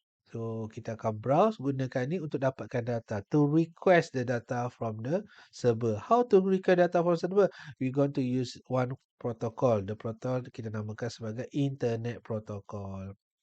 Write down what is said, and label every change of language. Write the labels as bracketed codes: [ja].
[ms] So kita akan browse, gunakan ni untuk dapatkan data. [en] To request the data from the server. How to request data from server? We're going to use one protocol. [ms] The protocol kita namakan sebagai Internet Protocol.